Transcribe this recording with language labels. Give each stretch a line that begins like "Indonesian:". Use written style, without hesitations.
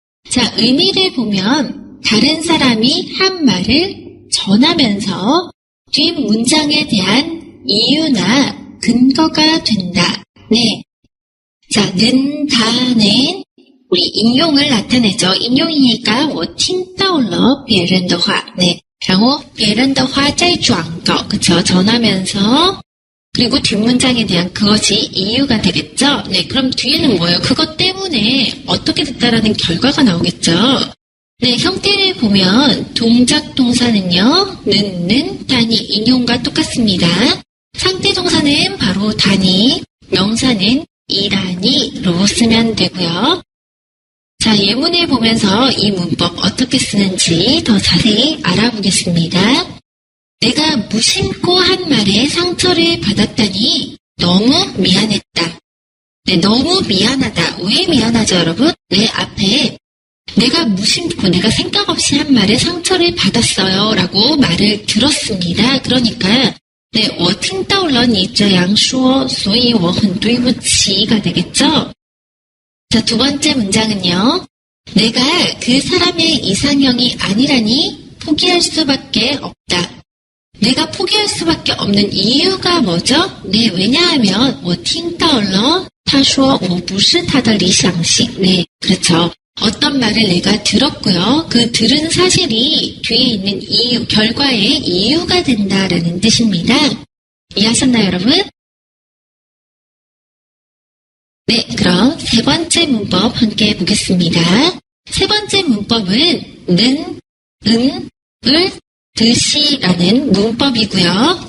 Korean: 자, 의미를 보면 다른 사람이 한 말을 전하면서 뒷 문장에 대한 이유나 근거가 된다. 네. 자, 는, 다는 우리 인용을 나타내죠. 인용이니까
Chinese: 我听到了别人的话. 네. 然后别人的话再转告.
Korean: 그쵸? 전하면서 그리고 뒷문장에 대한 그것이 이유가 되겠죠. 네. 그럼 뒤에는 뭐예요? 그것 때문에 어떻게 됐다라는 결과가 나오겠죠. 네. 형태를 보면 동작 동사는요. 는, 단위, 인용과 똑같습니다. 상대 동사는 바로 단위, 명사는 이란이로 쓰면 되고요. 자, 예문을 보면서 이 문법 어떻게 쓰는지 더 자세히 알아보겠습니다. 내가 무심코 한 말에 상처를 받았다니 너무 미안했다. 네, 너무 미안하다. 왜 미안하죠, 여러분? 내 앞에 내가 무심코, 내가 생각 없이 한 말에 상처를 받았어요. 라고 말을 들었습니다. 그러니까 네,
Chinese: 我听到了你这样说，所以我很对不起
Korean: 가 되겠죠? 자, 두 번째 문장은요. 내가 그 사람의 이상형이 아니라니 포기할 수밖에 없다. 내가 포기할 수밖에 없는 이유가 뭐죠? 네, 왜냐하면
Chinese: 我听到了他说我不是他的理想型.
Korean: 네, 그렇죠. 어떤 말을 내가 들었고요. 그 들은 사실이 뒤에 있는 이유, 결과의 이유가 된다라는 뜻입니다. 이해하셨나요, 여러분? 네, 그럼 세 번째 문법 함께 보겠습니다. 세 번째 문법은 는, 을, 듯이라는 문법이고요.